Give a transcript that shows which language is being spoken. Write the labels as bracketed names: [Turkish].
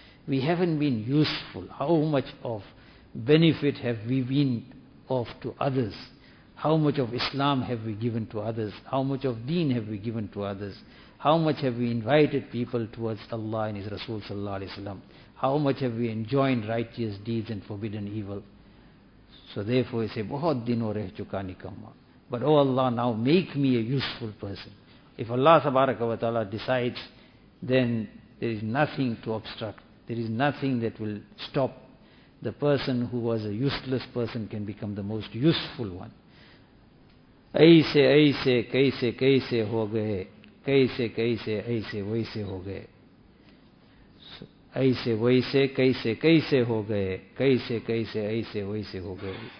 [English] We haven't been useful. How much of benefit have we been of to others? How much of Islam have we given to others? How much of deen have we given to others? How much have we invited people towards Allah and His Rasul sallallahu alayhi wa sallam? How much have we enjoined righteous deeds and forbidden evil? So therefore he say, [Urdu] بہت دنوں رہ چکا نکما. [English] But oh Allah, now make me a useful person. If Allah سبارک و تعالیٰ decides, then there is nothing to obstruct. There is nothing that will stop. The person who was a useless person can become the most useful one. [Urdu] ایسے ایسے کیسے کیسے ہو گئے, کیسے کیسے ایسے ویسے ہو گئے. ایسے ویسے کیسے کیسے ہو گئے, کیسے کیسے ایسے ویسے ہو گئے.